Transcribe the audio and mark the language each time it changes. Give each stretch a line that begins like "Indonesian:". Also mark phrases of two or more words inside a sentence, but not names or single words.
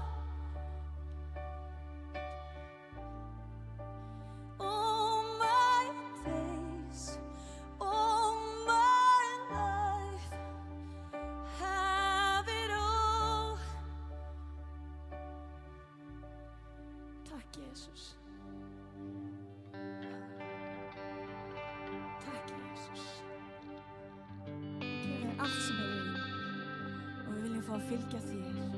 English: All my days, all my life, have it all.
Icelandic: Takk, Jesus. Takk, Jesus. Við gefum allt sem við viljum og við viljum fá að fylgja þér.